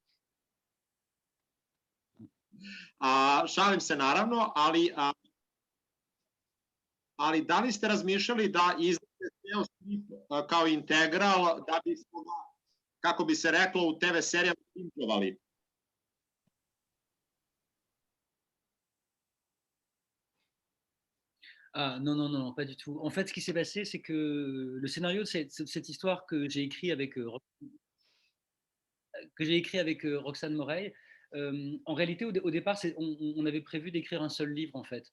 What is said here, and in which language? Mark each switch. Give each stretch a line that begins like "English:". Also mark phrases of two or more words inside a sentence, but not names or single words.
Serbian: Šalim se naravno, ali da li ste razmišljali da izdate ceo strip kao integral da bismo ga, kako bi se reklo u TV serijama, improvali?
French: Ah non, pas du tout. En fait, ce qui s'est passé, c'est que le scénario de cette histoire que j'ai écrit avec Roxane Morey, en réalité, au départ, on avait prévu d'écrire un seul livre, en fait.